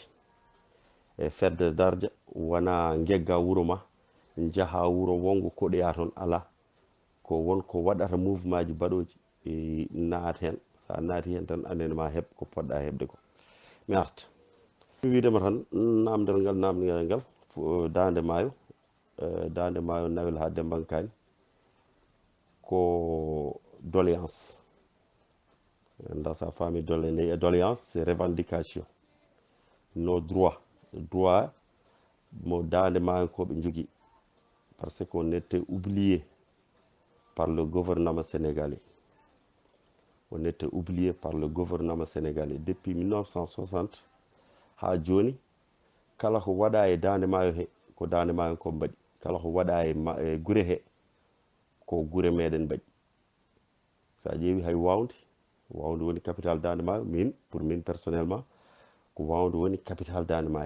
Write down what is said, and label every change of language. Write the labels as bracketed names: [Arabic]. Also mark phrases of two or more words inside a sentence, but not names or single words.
[Fula] Ferde darja wona gegga wuro ma jaaha wuro wongo koɗoya toon ala, ko wonko waɗata mouvement ji baɗoji naat hen, sa naati hen tan anene ma heeb ko poɗɗa heɓde ko. mi arta mi widema tan namdal ngal dande maayo Nawel ha Dembankani ko doléance. [French] Dans sa famille, doléance, c'est revendication. Nos droits. Droits, [Fula] mo dande maayo ko ɓe jogui, [French] parce qu'on était oublié par le gouvernement sénégalais. On était oublié par le gouvernement sénégalais depuis 1960 [Fula] ha joni. Kala ko waɗa e dande maayo he ko dande maayo ko mbaɗi, kala ko waɗa e gure he ko gure meɗen mbaɗi. Sa ƴeewi hay wawde woni capital dande maayo, min pour min personnellement ko wawde woni capital dande maayo.